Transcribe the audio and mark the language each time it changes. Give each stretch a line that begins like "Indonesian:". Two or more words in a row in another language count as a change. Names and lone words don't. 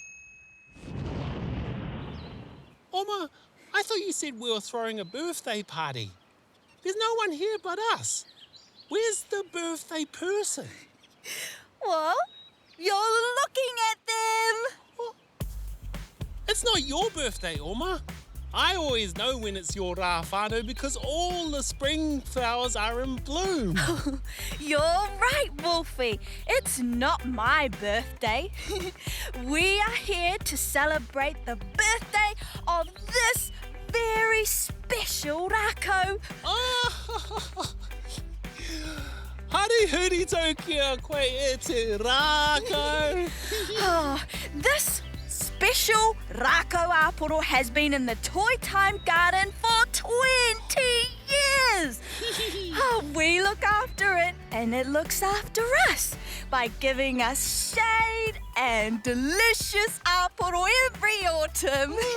English: Oma, I thought you said we were throwing a birthday party. There's no one here but us. Where's the birthday person? Well, you're looking at them. What? It's not your birthday, Oma. I always know when it's your
Māori: rā whānau
English: because all the spring flowers are in bloom. You're right, Wolfie. It's not my birthday. We are here to celebrate the birthday of this very special rako.
Māori: Hari huri tau kia koe e te rākau.
English: This special
Māori: rako aporo
English: has been in the Toy Time Garden for 20 years. We look after it and it looks after us by giving us shade and delicious aporo every autumn.